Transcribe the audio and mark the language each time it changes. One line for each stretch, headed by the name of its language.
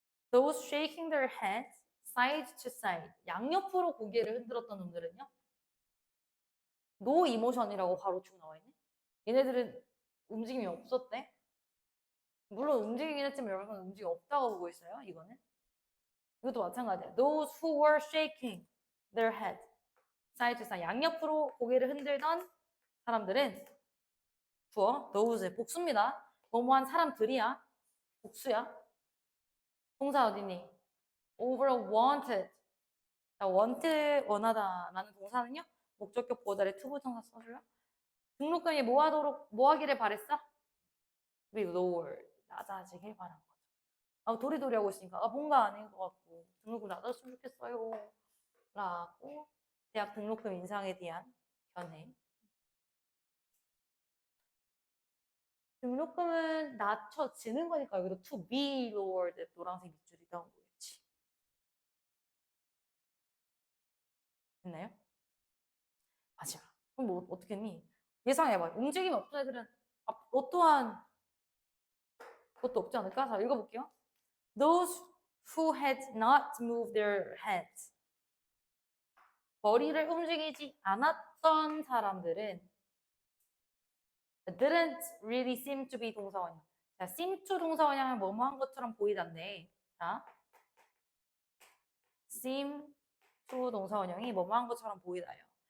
English: Those shaking their heads side to side.
Korean: 양옆으로 고개를 흔들었던 놈들은요?
English: No emotion
Korean: 이라고 바로 쭉 나와 있네. 얘네들은 움직임이 없었대. 물론 움직이긴 했지만 여러분 움직임 없다고 보고 있어요. 이거는. 이것도 마찬가지야.
English: Those who were shaking their head side to side.
Korean: 양옆으로 고개를 흔들던 사람들은 주어 those 복수입니다. 뭐뭐한 사람들이야. 복수야. 동사 어디니?
English: over wanted.
Korean: 자, want 원하다라는 동사는요. 목적격 보다를 투부정사 써줘요. 등록금이 뭐 하기를 바랬어?
English: be lower.
Korean: 낮아지길 바란 거죠. 도리도리 하고 있으니까 뭔가 아닌 것 같고 등록금 낮았으면 좋겠어요. 라고 대학 등록금 인상에 대한 견해. 등록금은 낮춰지는 거니까 여기도
English: to be lowered
Korean: 노란색 밑줄이 나온 거겠지. 됐나요? 마지막. 그럼 뭐 어떻게 했니? 예상해봐. 움직임이 없던 애들은 어떠한 것도 없지 않을까? 자, 읽어볼게요.
English: Those who had not moved their heads.
Korean: 머리를 움직이지 않았던 사람들은
English: didn't really seem to be
Korean: 동사원형. 자, seem to 동사원형은 뭐뭐한 것처럼 보이던데. 자, seem to 동사원형이 뭐뭐한 것처럼 보이다요.